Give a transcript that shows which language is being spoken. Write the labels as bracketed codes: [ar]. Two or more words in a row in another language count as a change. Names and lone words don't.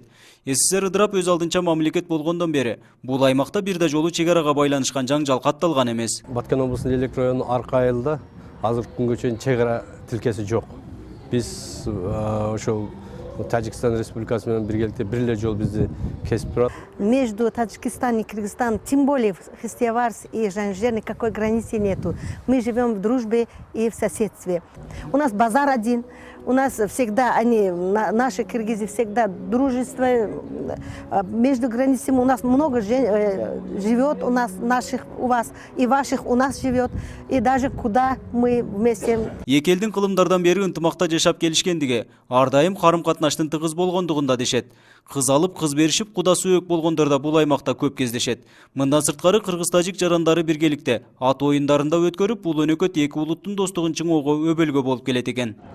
[ky] СССР ыдырап өз алдынча мамлекет болгондон бери бул аймакта бир да жолу чек арага байланышкан жаңжал катталган эмес. Баткен облусунун Лейлик районунун арка айылда азыркы күнгө чейин чек ара тилкеси жок. Биз ошол Таджикстан Республикасы менен биргеликте бир эле жол бизди кесип турат. [ru] Между Таджикистаном и Кыргызстаном, тем более в Хисте Барс и Жаңы Жер, никакой границы нету. Мы живем в дружбе и в соседстве. У нас базар один, у нас всегда наши киргизы всегда дружество. Между границами у нас много живет, у нас наших у вас и ваших у нас живет, и даже куда мы вместе. [ky] Эки элдин кылымдардан бери ынтымакта жашап келишкендиги, ар дайым карым-катнаштын тыгыз болгондугунда дешет. Кыз алып, кыз беришип, куда сүйөк болгондор да бул аймакта көп кездешет. Мындан сырткары кыргыз-тажик жарандары биргеликте ат оюндарында өткөрүп, бул өнөкөт эки улуттун достугун чыңоого өбөлгө болуп келет экен.